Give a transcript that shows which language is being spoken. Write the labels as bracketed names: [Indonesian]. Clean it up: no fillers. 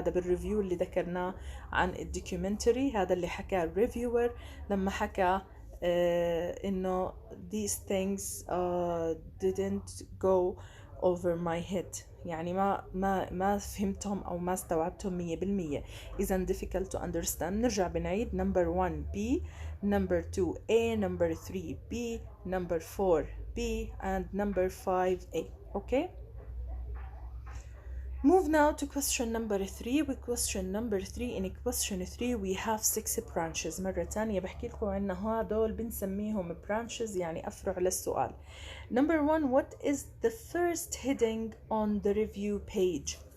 [Arabic] وهذا بالريفيو اللي ذكرناه عن الدوكيومنتري، هذا اللي حكاه الريفيور لما حكى إنه [English] these things didn't go over my head، [Arabic] يعني ما فهمتهم أو ما استوعبتهم 100%. إذا [English] difficult to understand. [Arabic] نرجع بنعيد. [English] number 1 B, number 2 A, number 3 B, number 4 B and number 5 A. okay. Move now to question number 3. with question number 3 in question 3 we have 6 branches. [Arabic] مرة تانية بحكي لكم عنا هدول بنسميهم branches يعني أفرع للسؤال. [English] Number 1 what is the first heading on the review page.